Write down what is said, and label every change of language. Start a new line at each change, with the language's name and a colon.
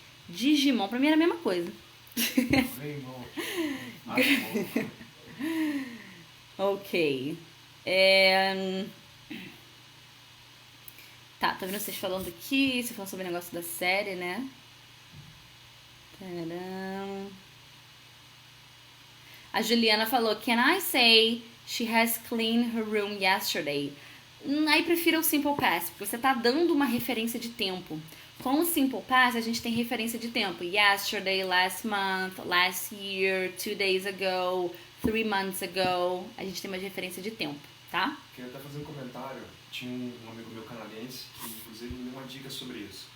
Portuguese: Digimon, pra mim era a mesma coisa. Greymon. Ok. Tá, tô vendo vocês falando aqui, você falando sobre o negócio da série, né? Tadam. A Juliana falou,
English: can I say she has cleaned her room yesterday?
Portuguese: Aí prefira o Simple Past, porque você tá dando uma referência de tempo. Com o Simple Past, a gente tem referência de tempo.
English: Yesterday, last month, last year, 2 days ago, 3 months ago.
Portuguese: A gente tem uma referência de tempo, tá? Queria até fazer um comentário. Tinha um amigo meu canadense que, inclusive, me deu uma dica sobre isso.